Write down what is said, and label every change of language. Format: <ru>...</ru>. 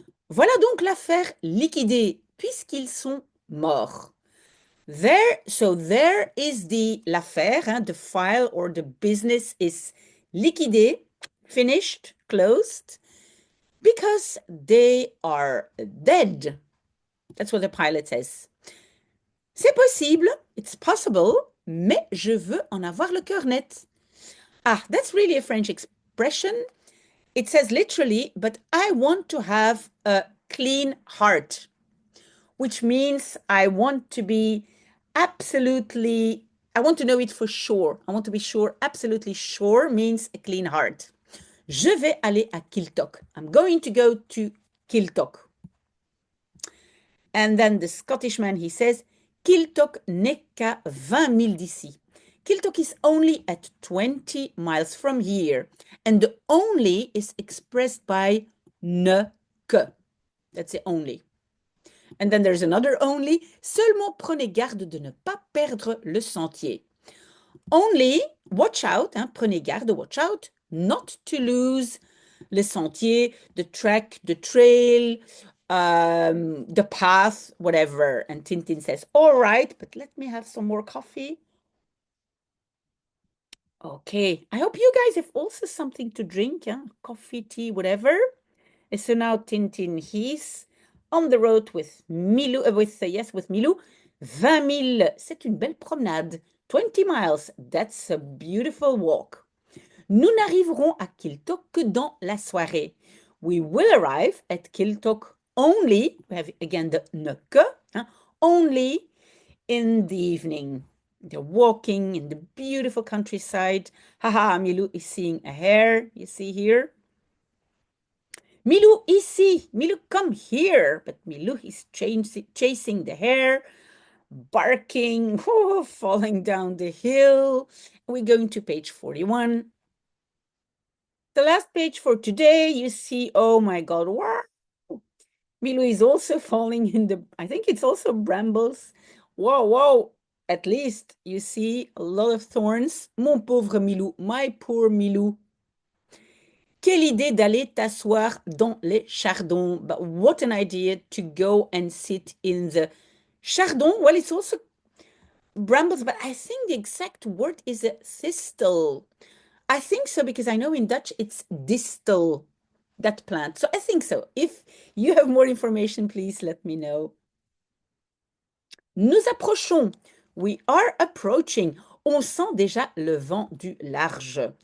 <fr>Voilà donc l'affaire liquidée, puisqu'ils sont morts.</fr> <en>There is l'affaire, hein, the file or the business is liquidé, finished, closed, because they are dead. That's what the pilot says.</en> <fr>C'est possible, it's possible, mais je veux en avoir le cœur net.</fr> <en>Ah, that's really a French expression. It says literally, but I want to have a clean heart, which means I want to be absolutely, I want to know it for sure. I want to be sure, absolutely sure means a clean heart. Je vais aller à Kiltok. I'm going to go to Kiltok. And then the Scottish man, he says, Kiltok n'est qu'à 20 milles d'ici. Kiltok is only at 20 miles from here. And the only is expressed by ne que. That's the only. And then there's another only.</en> <fr>Seulement prenez garde de ne pas perdre le sentier.</fr> <en>Only, watch out, hein, prenez garde, watch out, not to lose le sentier, the track, the trail, the path, whatever. And Tintin says, all right, but let me have some more coffee. Okay, I hope you guys have also something to drink, hein? Coffee, tea, whatever. And so now Tintin, he's on the road with Milou, with Milou.</en> <fr>20 milles, c'est une belle promenade.</fr> <en>20 miles, that's a beautiful walk.</en> <fr>Nous n'arriverons à Kiltok que dans la soirée.</fr> <en>We will arrive at Kiltok only, we have again the ne que, hein, only in the evening. They're walking in the beautiful countryside. Haha, Milou is seeing a hare, you see here. Milou, ici, Milou, come here. But Milou is chasing the hare, barking, falling down the hill. We're going to page 41. The last page for today, you see, oh my God, wow. Milou is also falling in the, I think it's also brambles. Whoa, whoa. At least you see a lot of thorns.</en> <fr>Mon pauvre Milou, my poor Milou. Quelle idée d'aller t'asseoir dans les chardons.</fr> <en>But what an idea to go and sit in the chardon. Well, it's also brambles, but I think the exact word is a thistle. I think so because I know in Dutch it's distel, that plant. So I think so. If you have more information, please let me know. Nous approchons. We are approaching.</en> <fr>On sent déjà le vent du large.</fr>